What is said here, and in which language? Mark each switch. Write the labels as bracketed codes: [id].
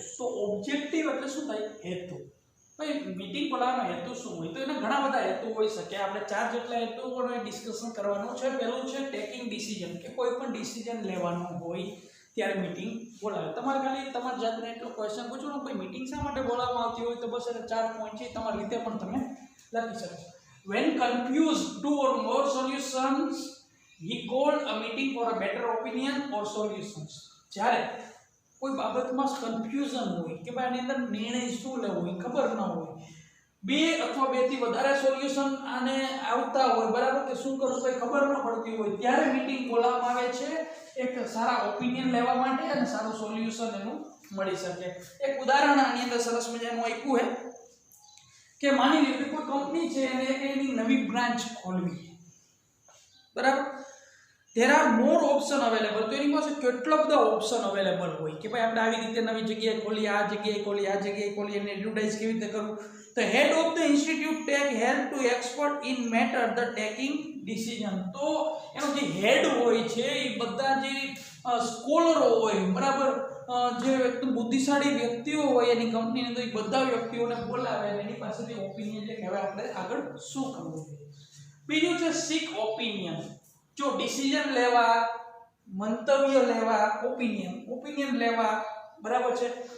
[gu] તો ઓબ્જેક્ટિવ એટલે શું થાય, હેતુ। ભાઈ મીટિંગ બોલાવવાનો હેતુ શું હોય, તો એના ઘણા બધા હેતુ હોઈ શકે, આપણે 4 જેટલા હેતુઓને ડિસ્કશન કરવાનું છે। પહેલું છે ટેકિંગ ડિસિઝન, કે કોઈ પણ ડિસિઝન લેવાનું હોય ત્યારે મીટિંગ બોલાવે। તમારે ખાલી તમારી જાતને એટલો ક્વેશ્ચન પૂછવાનો, ભાઈ મીટિંગ શા માટે બોલાવવામાં આવતી હોય, તો બસ એને 4 પોઈન્ટ છે, તમારી રીતે પણ તમે લખી શકો। [en] When confused 2 or more solutions, he called a meeting for a better opinion or solutions। [gu] જ્યારે કોઈ બાબતમાં કન્ફ્યુઝન હોય કે ભાઈ આની અંદર નિર્ણય શું લેવો હોય ખબર ન હોય, 2 અથવા 2 થી વધારે સોલ્યુશન આને આવતા હોય, બરાબર, કે શું કરવું કઈ ખબર ન પડતી હોય, ત્યારે મીટિંગ બોલાવવામાં આવે છે એક સારા ઓપિનિયન લેવા માટે અને સારું સોલ્યુશન એનું મળી શકે। એક ઉદાહરણ આની અંદર સરસ મજાનું આપ્યું છે કે માની લો કે કોઈ કંપની છે અને એક એની નવી બ્રાન્ચ ખોલવી, બરાબર। [en] there are more option available. [gu] તો એની પાસે કેટલા બધા ઓપ્શન અવેલેબલ હોય કે ભાઈ આપણે આવી રીતે નવી જગ્યાએ ખોલી, આ જગ્યાએ ખોલી, આ જગ્યાએ ખોલી, અને એડવર્ટાઇઝ કેવી રીતે કરવું. [en] The head of the institute take help to expert in matter the taking decision. [gu] તો એનો જે હેડ હોય છે એ બધા જે સ્કોલરો હોય, બરાબર, જે એકદમ બુદ્ધિશાળી વ્યક્તિઓ હોય એની કંપનીની અંદર, એ બધા વ્યક્તિઓને બોલાવે અને એની પાસેથી ઓપિનિયન લે કે હવે આપણે આગળ શું કરવું જોઈએ. બીજું છે સીક ઓપિનિયન. જો ડિસિઝન લેવા, મંતવ્ય લેવા, ઓપિનિયન લેવા, બરાબર છે.